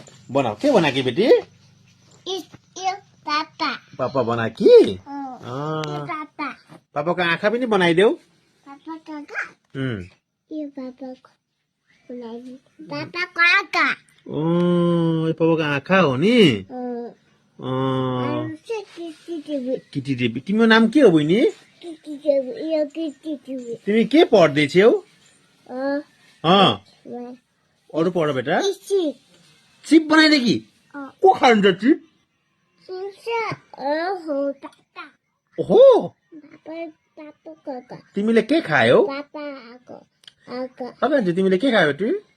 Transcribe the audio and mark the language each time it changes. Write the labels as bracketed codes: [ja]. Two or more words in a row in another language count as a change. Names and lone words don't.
[ne] बनाऊ के बना कि बेटी पापा पापा बना कि पापा पापाको आँखा पनि बनाइदेऊ पापा काका उम् यो पापा पापा काका पापाको आँखा हो नि किटी देवी तिम्रो नाम के हो बहिनी तिमी के पढ्दैछौ अरू पढ बेटा चिप बनाइदे कि को खान्छ चिप ओहो तिमीले के खायौ तिमीले के खायौ बेटी